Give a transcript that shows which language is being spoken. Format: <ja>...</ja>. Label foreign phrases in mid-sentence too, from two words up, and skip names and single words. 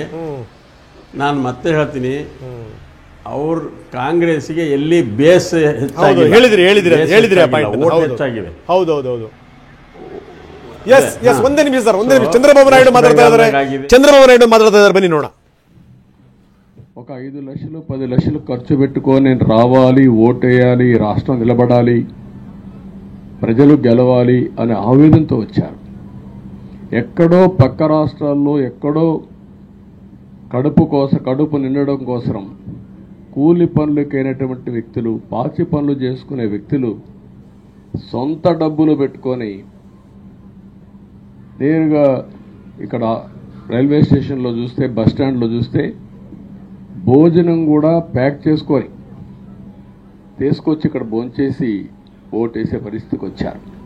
<kn>ನಾನು ಮತ್ತೆ ಹೇಳ್ತೀನಿ, ಅವ್ರ ಕಾಂಗ್ರೆಸ್ಗೆ ಎಲ್ಲಿ ಬೇಸ್ ಹೆಚ್ಚಾಗಿದೆ, ಹೆಚ್ಚಾಗಿದೆ. ಹೌದು. ಎಸ್ ಒಂದೇ ನಿಮಿಷ ಸರ್, ಒಂದೇ ನಿಮಿಷ. ಚಂದ್ರಬಾಬು ನಾಯ್ಡು ಮಾತಾಡ್ತಾ ಇದ್ದಾರೆ, ಬನ್ನಿ ನೋಡ.</kn> <te>ఒక 5 లక్షలు 10 లక్షలు ఖర్చు పెట్టుకొని నేను రావాలి, ఓటేయాలి, రాష్ట్రం నిలబడాలి, ప్రజలు గెలవాలి అనే ఆవేదనతో వచ్చారు. ఎక్కడో పక్క రాష్ట్రాల్లో ఎక్కడో కడుపు నిండడం కోసం కూలి పనులకైనటువంటి వ్యక్తులు, పాచి పనులు చేసుకునే వ్యక్తులు సొంత డబ్బులు పెట్టుకొని నేరుగా ఇక్కడ రైల్వే స్టేషన్లో చూస్తే, బస్ స్టాండ్లో చూస్తే భోజనం కూడా ప్యాక్ చేసుకొని తీసుకొచ్చి ఇక్కడ భోంచేసి ఓటేసే పరిస్థితికి వచ్చారు.</te>